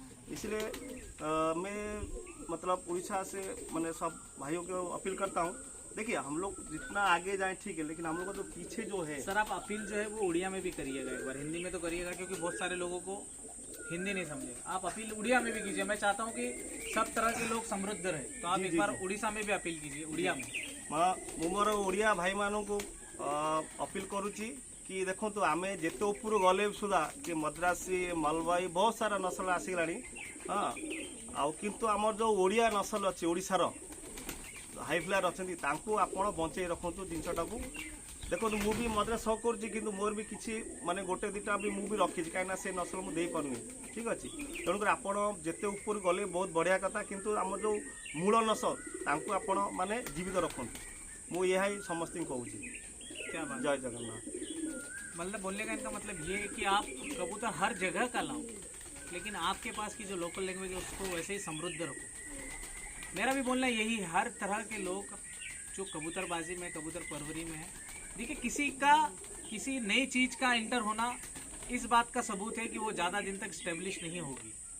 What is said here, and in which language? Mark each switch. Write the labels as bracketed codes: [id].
[hi] हाँ, इसलिए मैं मतलब उड़ीसा से मैंने सब भाइयों को अपील करता हूँ, देखिए हम लोग जितना आगे जाएं ठीक है, लेकिन हम लोग का जो पीछे जो है सर, आप अपील जो है वो उड़िया में भी करिएगा, एक बार हिंदी में तो करिएगा क्योंकि बहुत सारे लोगों को हिंदी नहीं समझे। आप अपील उड़िया में भी कीजिए, मैं चाहता हूँ कि सब तरह के लोग समृद्ध रहे, तो आप एक बार उड़ीसा में भी अपील कीजिए, उड़िया में। [or] ମୁଁ ମୋର ଓଡ଼ିଆ ଭାଇମାନଙ୍କୁ ଅପିଲ କରୁଛି कि ଦେଖନ୍ତୁ ଆମେ ଯେତେ ଉପରୁ ଗଲେ ସୁଦ୍ଧା କି ମଦ୍ରାସୀ ମଲବାଇ ବହୁତ ସାରା ନସଲ ଆସିଗଲାଣି, ହଁ, ଆଉ କିନ୍ତୁ ଆମର ଯେଉଁ ଓଡ଼ିଆ ନସଲ ଅଛି ଓଡ଼ିଶାର ହାଇ ଫ୍ଲାୟାର ଅଛନ୍ତି ତାଙ୍କୁ ଆପଣ ବଞ୍ଚେଇ ରଖନ୍ତୁ ଜିନିଷଟାକୁ। ଦେଖନ୍ତୁ ମୁଁ ବି ମଦ୍ରା ସହ କରୁଛି, କିନ୍ତୁ ମୋର ବି କିଛି ମାନେ ଗୋଟେ ଦୁଇଟା ବି ମୁଁ ବି ରଖିଛି, କାହିଁକିନା ସେ ନସଲ ମୁଁ ଦେଇପାରୁନି, ଠିକ୍ ଅଛି। ତେଣୁକରି ଆପଣ ଯେତେ ଉପରୁ ଗଲେ ବହୁତ ବଢ଼ିଆ କଥା, କିନ୍ତୁ ଆମର ଯେଉଁ ମୂଳ ନସଲ ତାଙ୍କୁ ଆପଣ ମାନେ ଜୀବିତ ରଖନ୍ତୁ, ମୁଁ ଏହା ହିଁ ସମସ୍ତଙ୍କୁ କହୁଛି। [hi] क्या बात, जय जगन्नाथ। मतलब बोलने का इनका मतलब ये है कि आप कबूतर हर जगह का लाओ, लेकिन आपके पास की जो लोकल लैंग्वेज है उसको वैसे ही समृद्ध रखो। मेरा भी बोलना यही, हर तरह के लोग जो कबूतरबाजी में, कबूतर परवरी में है, देखिए किसी नई चीज़ का एंटर होना इस बात का सबूत है कि वो ज़्यादा दिन तक स्टेब्लिश नहीं होगी।